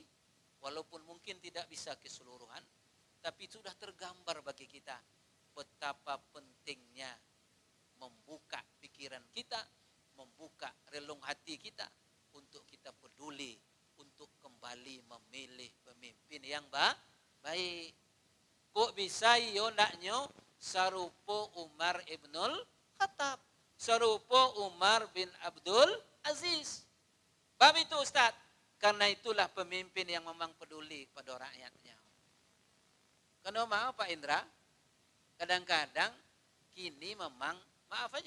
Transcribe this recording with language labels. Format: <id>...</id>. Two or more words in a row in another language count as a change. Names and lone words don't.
<id>Walaupun mungkin tidak bisa keseluruhan, tapi sudah tergambar bagi kita betapa pentingnya membuka pikiran kita, membuka relung hati kita untuk kita peduli untuk kembali memilih pemimpin yang baik.</id> <min>Kok bisa yo ndaknyo sarupo Umar ibnul Khattab, sarupo Umar bin Abdul Aziz.</min> <id>Bab itu Ustaz, karena itulah pemimpin yang memang peduli pada rakyatnya. Karena maaf Pak Indra, kadang-kadang kini memang maaf aja.</id>